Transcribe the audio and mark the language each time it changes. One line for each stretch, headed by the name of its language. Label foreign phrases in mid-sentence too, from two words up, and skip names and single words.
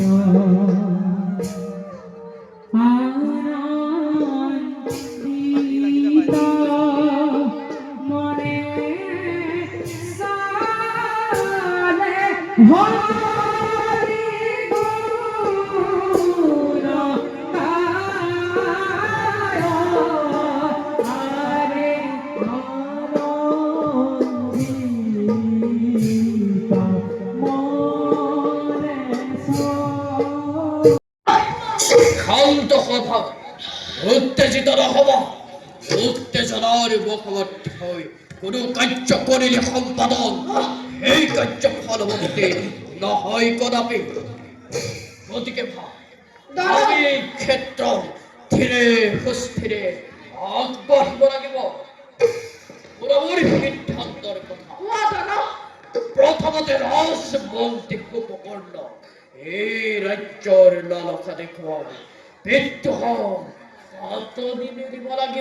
Assamese: আনন্দিত মনে সালে হরি গুণ গায় হরে আনন্দিত মনে শান্ত হবা, উত্তেজিত নহবা। উত্তেজনার মুখবর্তী হই কোনো কার্য করিলে সম্পাদন এই কার্য ফলবর্তী নহয় কদাপি। গতিকে আমি ক্ষেত্ৰ ধীৰে সুস্থিৰে আগবাঢ়িব লাগিব। মোৰ সিদ্ধান্তৰ কথা প্ৰথমতে ৰাজমন্ত্ৰী কুম্ভকৰ্ণ এই ৰাজ্যৰ লালসা দেখুৱাই বিদ্ৰোহ পাতনি দিব লাগিব।